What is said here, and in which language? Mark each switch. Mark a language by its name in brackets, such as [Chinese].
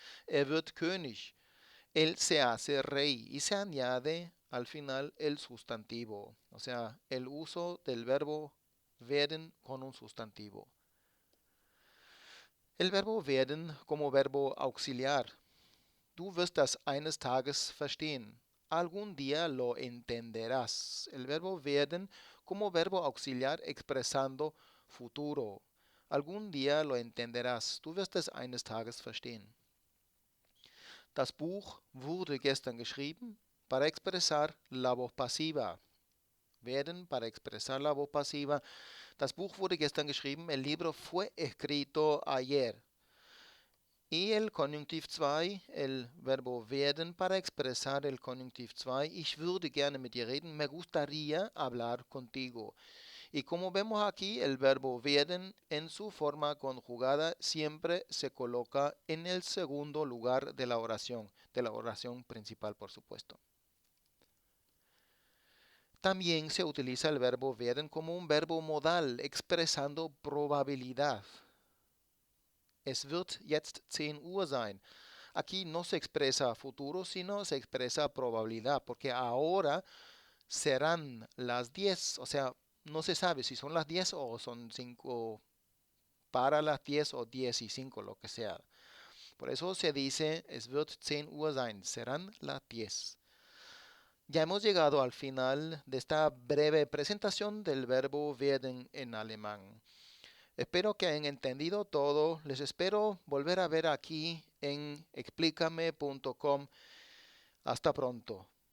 [German] Wird König, [Spanish] él se hace rey y se añade al final el sustantivo, o sea, el uso del verbo werden con un sustantivo. El verbo werden como verbo auxiliar. [German] Du wirst das eines Tages verstehen. [Spanish] Algún día lo entenderás. El verbo werden como verbo auxiliar expresando futuro. Algún día lo entenderás. [German] Du wirst es eines Tages verstehen. Das Buch wurde gestern geschrieben [Spanish] para expresar la voz pasiva. Werden para expresar la voz pasiva. [German] Das Buch wurde gestern geschrieben. [Spanish] El libro fue escrito ayer. Y el Konjunktiv 2, el verbo werden para expresar el Konjunktiv 2. [German] Ich würde gerne mit dir reden. [Spanish] Me gustaría hablar contigo. Y como vemos aquí, el verbo werden en su forma conjugada siempre se coloca en el segundo lugar de la oración principal, por supuesto. También se utiliza el verbo werden como un verbo modal, expresando probabilidad. [German] Es wird jetzt 10 Uhr sein. [Spanish] Aquí no se expresa futuro, sino se expresa probabilidad, porque ahora serán las 10, o sea, no se sabe si son las 10 o son 5 para las 10 o 10 y 5, lo que sea. Por eso se dice, [German] es wird 10 Uhr sein, [Spanish] serán las 10. Ya hemos llegado al final de esta breve presentación del verbo werden en alemán. Espero que hayan entendido todo. Les espero volver a ver aquí en explícame.com. Hasta pronto.